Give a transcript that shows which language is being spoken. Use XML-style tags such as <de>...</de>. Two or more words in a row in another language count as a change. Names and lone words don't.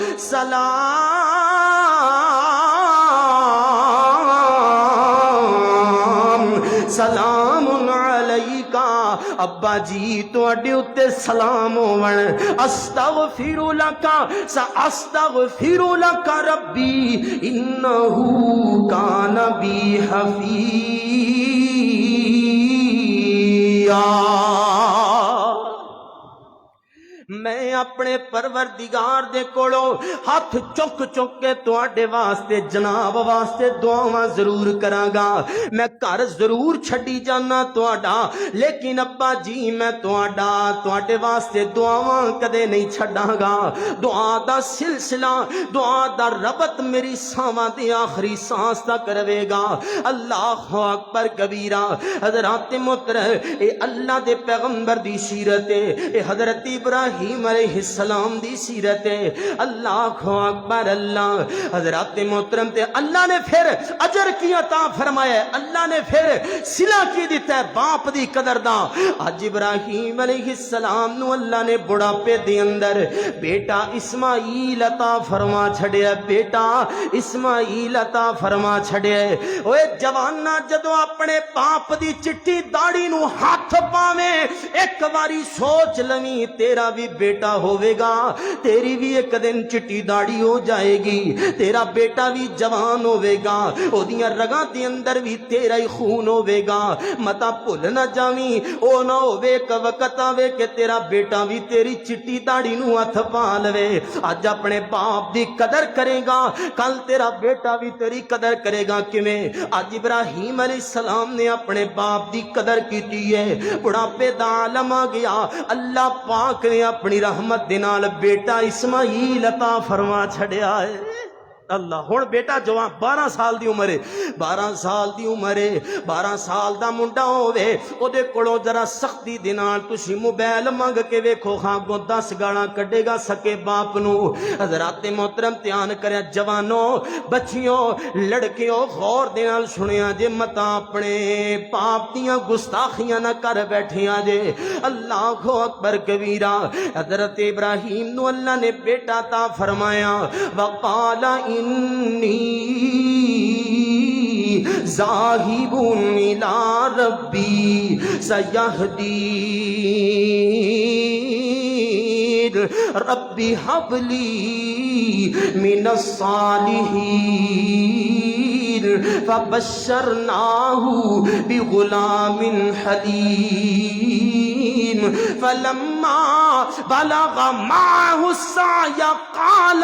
<pa>سلام علیکا ابا جی تواڈے اُتے سلام ہون</pa> <ar>استغفر لک ربی انہ کان بی حفیظ</ar> <pa>میں اپنے پروردگار دے کولو ہاتھ چک چک کے تواڈے واسطے جناب واسطے دعاواں ضرور کراں گا میں گھر ضرور چھڈی جانا تواڈا لیکن ابا جی میں تواڈے واسطے دعاواں کدے نہیں چھڈاں گا دعا دا سلسلہ دعا دا ربط میری ساواں دی آخری سانس تک رہے گا</pa> <ar>اللہ اکبر کبیرہ</ar> <pa>حضرات محترم اے اللہ دے پیغمبر دی سیرت اے حضرت ابراہیم</pa> <ar>علیہ السلام</ar> <pa>دی سیرت ہے</pa> <ar>اللہ اکبر اللہ</ar> <pa>حضرات محترم تے اللہ نے پھر اجر کی عطا فرمایا اللہ نے پھر صلہ کی دیتا ہے باپ دی قدر دا آج ابراہیم</pa> <ar>علیہ السلام</ar> <pa>نو اللہ نے بڑھاپے دے اندر بیٹا اسماعیل عطا فرما چھڑیا بیٹا اسماعیل عطا فرما چھڑیا اوے جوانا جدو اپنے باپ دی چٹی داڑھی نو ہاتھ پاویں ایک باری سوچ لویں تیرا بھی بیٹا ہوے گا تیری بھی ایک دن چٹی داڑھی ہو جائے گی تیرا بیٹا بھی جوان ہوے گا او دیاں رگاں دے اندر بھی تیرا ہی خون ہوے گا متا بھول نہ جاویں او نہ ہوے کہ وقت آوے کہ تیرا بیٹا بھی تیری چٹی داڑھی نو ہاتھ پا لوے اج اپنے باپ دی قدر کرے گا کل تیرا بیٹا بھی تیری قدر کرے گا کیویں اج ابراہیم</pa> <ar>علیہ السلام</ar> <pa>نے اپنے باپ دی قدر کیتی ہے بڑھاپے دا عالم آ گیا اللہ پاک نے اپنی رحمت دے نال بیٹا اسماعیل عطا فرما چھڑیا ہے اللہ ہن بیٹا جوان 12 سال دی عمر ہے 12 سال دی عمر ہے 12 سال دا منڈا ہوے او دے کولوں ذرا سختی دے نال تسی موبائل منگ کے ویکھو ہاں گو 10 گالاں کڈے گا سکے باپ نو حضرات محترم دھیان کریا جوانوں بچیوں لڑکیوں غور دے نال سنیا جے متا اپنے باپ دیاں گستاخیاں نہ کر بیٹھیاں جے</pa> <ar>اللہ اکبر کبیرہ</ar> <pa>حضرت ابراہیم نو اللہ نے بیٹا عطا فرمایا</pa> <ar>وقال انی ذاہب الی ربی سیہدین ربی حب لی من الصالحین فبشرناہ بغلام حلیم فلما بلغ معه السعي قال</ar>